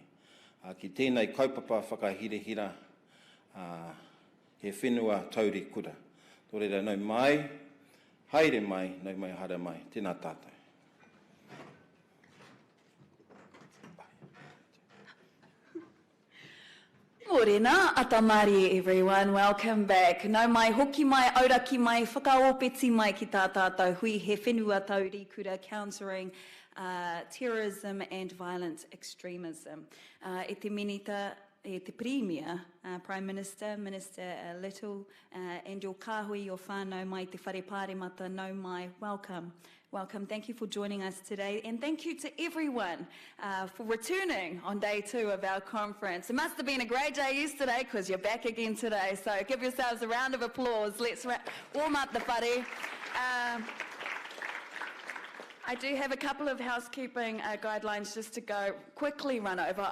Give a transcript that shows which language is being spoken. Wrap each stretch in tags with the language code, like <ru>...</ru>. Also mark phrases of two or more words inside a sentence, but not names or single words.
<mi>Ki tēnei kaupapa whakahirehira, he whenua tauri kura. Nō reira nau mai, haere mai, nau mai hara mai, tēnā tātou. Morena, atamari</mi> <en>everyone, welcome back.</en> <mi>Nau mai hoki mai, auraki mai, whakaopeti mai ki tā tātou hui he whenua tauri kura</mi> <en>countering terrorism and violent extremism.</en> <mi>E te minita, e te Premier,</mi> <en>Prime Minister, Minister Little, and your kāhui, your</en> <mi>whānau mai te whare pāremata, nau mai,</mi> <en>welcome. Welcome. Thank you for joining us today. And thank you to everyone for returning on day 2 of our conference. It must have been a great day yesterday because you're back again today. So give yourselves a round of applause. Let's warm up the whare. I do have a couple of housekeeping guidelines just to quickly run over.</en>